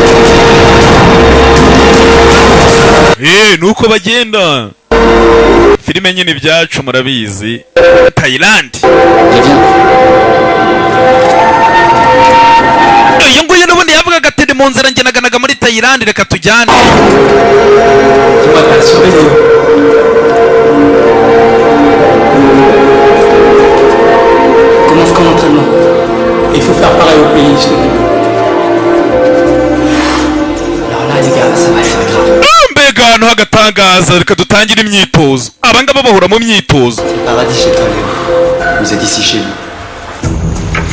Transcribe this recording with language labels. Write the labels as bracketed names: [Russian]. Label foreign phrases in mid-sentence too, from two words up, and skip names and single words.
[Kinyarwanda] nuko bagenda filime nyine ibyacu murabizi Thailand uyu nguyu n'ubundi yavugaga ati ni mu nzira njye naganaga muri Thailand reka tujyane [French] Commence comme entraînement. Il faut faire pareil au pays, je te dis. Alors là les gars, ça va être grave. [Kinyarwanda] mbega ahantu h'agatangaza reka dutangire imyitozo abangaba bahura mu myitozo [French] Paradis chez toi Léo. Vous êtes ici chez vous.